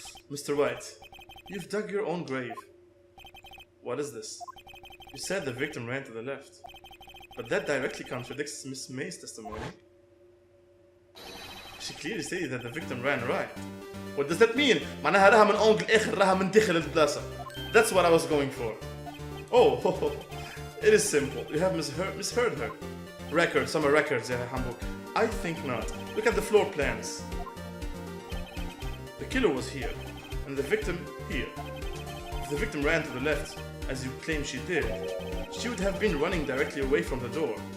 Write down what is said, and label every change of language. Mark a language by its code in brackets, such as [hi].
[en] Mr. Wright, you've dug your own grave. What is this? You said the victim ran to the left. But that directly contradicts Miss May's testimony. She clearly stated that the victim ran right. What does that mean? [ar] معناها راها من أنجل آخر راها من داخل البلاصة. [en] That's what I was going for. Oh, it is simple. You have misheard her. Summer records, yeah, Hamburg. I think not. Look at the floor plans. The killer was here, and the victim here. If the victim ran to the left, as you claim she did, she would have been running directly away from the door.